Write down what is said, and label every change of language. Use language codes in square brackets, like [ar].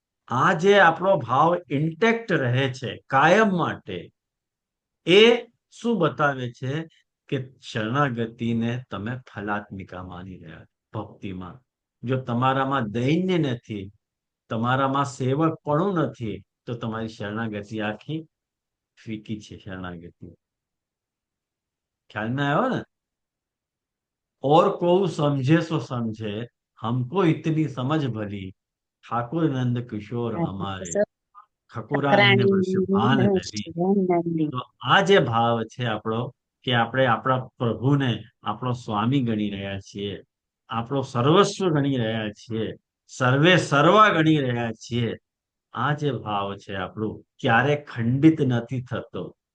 [gu] આ જે આપણો ભાવ ઇન્ટેક્ટ રહે છે કાયમ માટે, એ શું બતાવે છે કે શરણાગતિને તમે ફલાત્મિકા માની રહ્યા ભક્તિમાં. જો તમારામાં દૈન્ય નથી, તમારામાં સેવકપણું નથી, તો તમારી શરણાગતિ આખી ફીકી છે. શરણાગતિ ખ્યાલ [hi] में आयो ना? और को समझे सो समझे, हमको इतनी समझ भली, ठाकुर नंद किशोर हमारे, [gu] ઠાકોરાણીને વૃષભાન દેવી. તો આ જે ભાવ છે આપણો, કે આપણે આપણા પ્રભુને આપણો સ્વામી ગણી રહ્યા છીએ, આપણો સર્વસ્વ ગણી રહ્યા છીએ, સર્વે સર્વા ગણી રહ્યા છીએ, આ જે ભાવ છે આપણું ક્યારે ખંડિત નથી થતો.